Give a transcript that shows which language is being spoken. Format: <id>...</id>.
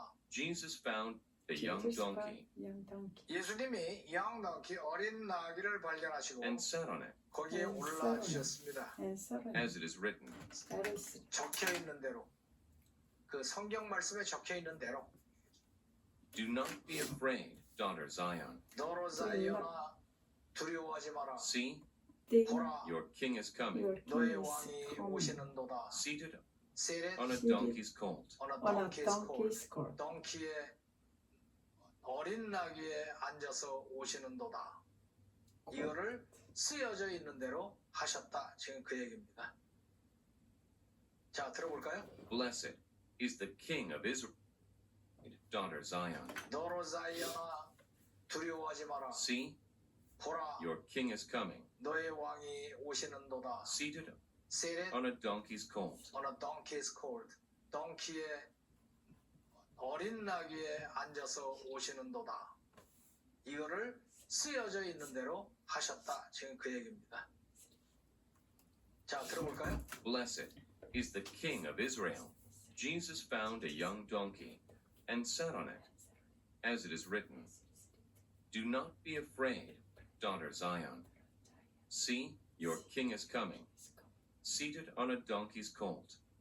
<en>Jesus found a young Jesus donkey found young donkey.</en> <ko>예수님이 양나귀 어린 나귀를 발견하시고</ko> <en>and sat on it,</en> <ko>거기에</ko> <en>and</en> <ko>올라주셨습니다.</ko> <en>And suddenly, as it is written. that is</en> <ko>적혀 있는 대로 그 성경 말씀에 적혀 있는 대로</ko> <en>Do not be afraid, daughter Zion.</en> <ko>너로 자이언아 두려워하지 마라.</ko> <en>See, the</en> <ko>보라</ko> <en>your king is coming, your king</en> <ko>너의</ko> <en>is</en> <ko>왕이</ko> <en>coming</en> <ko>오시는도다.</ko> <en>seated</en> <ko>세렛</ko> <en>on a Seated donkey's colt. on a on a donkey's colt. donkey's colt.</en> <ko>덩키의 어린 나귀에 앉아서 오시는도다. 이거를 쓰여져 있는 대로 하셨다. 지금 그 얘기입니다. 자, 들어볼까요?</ko> <en>Blessed is the King of Israel, daughter Zion.</en> <ko>너로 자이언아 두려워하지 마라.</ko> <en>See,</en> <ko>보라</ko> <en>your king is coming,</en> <ko>너의 왕이 오시는도다.</ko> <en>seated</en> <ko>세렛</ko> <en>on a donkey's colt. on a donkey's colt.</en> <ko>덩키의 어린 나귀에 앉아서 오시는도다. 이거를 쓰여져 있는 대로 하셨다. 지금 그 얘기입니다. 자, 들어볼까요?</ko> <en>Blessed is the King of Israel. Jesus found a young donkey and sat on it, as it is written. Do not be afraid, daughter Zion. See, your king is coming, seated on a donkey's colt.</en>